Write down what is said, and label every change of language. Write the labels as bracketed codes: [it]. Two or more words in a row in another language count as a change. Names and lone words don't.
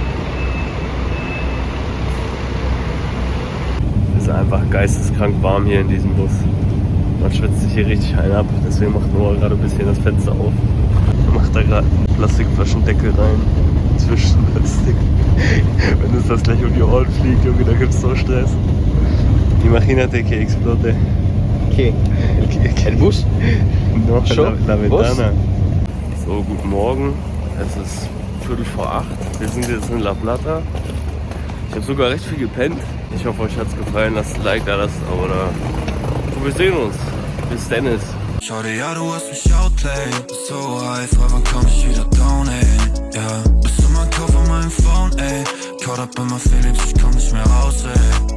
[de] Es ist einfach geisteskrank warm hier in diesem Bus. Man schwitzt sich hier richtig ein ab, deswegen macht Noah gerade ein bisschen das Fenster auf. Macht da gerade einen Plastikflaschendeckel rein. Zwischen Plastik. Wenn uns das gleich um die Ohren fliegt, Junge, da gibt's so Stress. [es] Imagínate que explote. ¿Qué? ¿El bus? No, [de] Schon? [es] la ventana. [de] Was? So, guten Morgen. Es ist 7:45. Wir sind jetzt in La Plata. Ich habe sogar recht viel gepennt. Ich hoffe, euch hat es gefallen. Lasst ein Like da, lasst ein Abo da. Und wir sehen uns. Bis Dennis. Shorty, ja, du hast mich outplayed. [en] So high, [de] frag, wann komm ich wieder down, ey? Ja, bist du mein Kopf auf meinem Phone, ey? [en] Caught up in my feelings, [de] ich komm nicht mehr raus, ey.